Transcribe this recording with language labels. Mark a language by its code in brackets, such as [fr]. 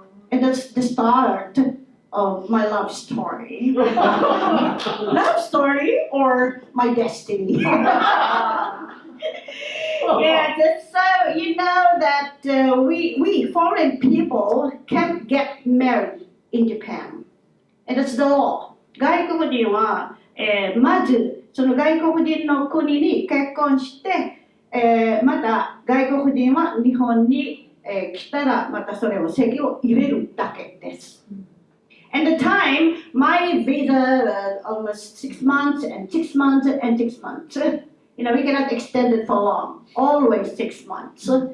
[en] And that's the start of my love story. Love story or my destiny? Yeah, so you know that we foreign people can't get married in Japan. And that's the law. [ja] 外国人は、まずその外国人の国に結婚して、また外国人は日本に、来たらまたそれを籍を入れるだけです。 [en] And the time, my visa was almost 6 months and 6 months and 6 months. You know, we cannot extend it for long. Always 6 months.